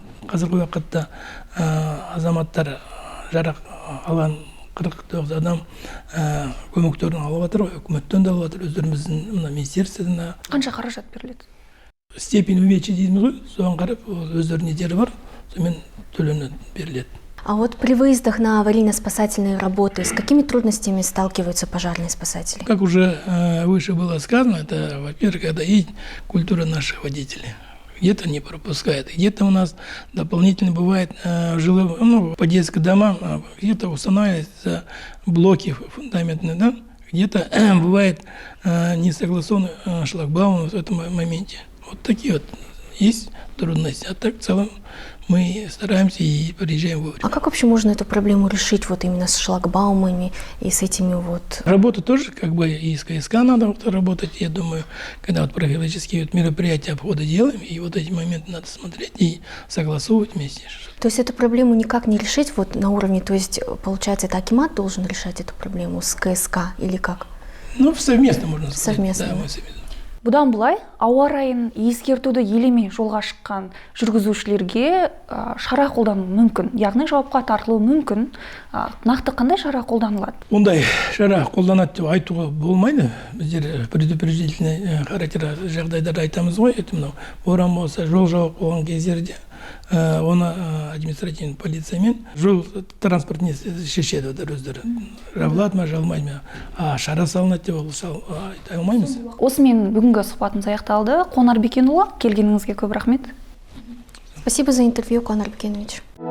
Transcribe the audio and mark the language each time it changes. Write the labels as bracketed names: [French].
[Kazakh] Қазіргі уақытта азаматтар жарақ алған 49 адам көмектерін алып жатыр, үкіметтен де алып жатыр, өздеріміздің министерстводан. Қанша қаражат беріледі? [Russian] Степень увечья [Kazakh] дейміз ғой, соған қарап өздерінің нелері бар, сонымен төленіп беріледі. [Russian] А вот при выездах на аварийно-спасательные работы с какими трудностями сталкиваются пожарные спасатели? Как уже выше было сказано, это, во-первых, это и культура наших водителей. Где-то не пропускает, где-то у нас дополнительно бывает по детским домам, где-то устанавливаются блоки фундаментные, да? Где-то бывает не согласованы шлагбаумы в этом моменте. Вот такие вот есть трудности, а так в целом мы стараемся и приезжаем вовремя. А как вообще можно эту проблему решить вот именно с шлагбаумами и с этими вот? Работа тоже как бы и с КСК надо вот работать, я думаю, когда вот профилактические вот мероприятия обхода делаем, и вот эти моменты надо смотреть и согласовывать вместе. То есть эту проблему никак не решить вот на уровне, то есть получается это акимат должен решать эту проблему с КСК или как? Ну, совместно можно сказать. Совместно. Да, мы совместно. [Kazakh] Бұдан бұлай, ауа райын ескертуді елемей жолға шыққан жүргізушілерге шара қолдану мүмкін, яғни жауапқа тартылуы мүмкін. Нақты қандай шара қолданылады? Ондай шара қолданады деп айтуға болмайды. Біздер [Russian] предупредительный характер [Kazakh] жағдайларды айтамыз ғой. Это мынау боран болса, жол жауып болған кездерде оны административный полициямен жол транспорт не шешеді өздері. Жабылады ма, жабылмайды ма. А шара салынады деп айта алмаймыз. Осымен бүгінгі сұхбатымыз аяқталды. Қуанар Бекенұлы, келгеніңізге көп рахмет. [Russian] Спасибо за интервью, Қуанар Бекенович.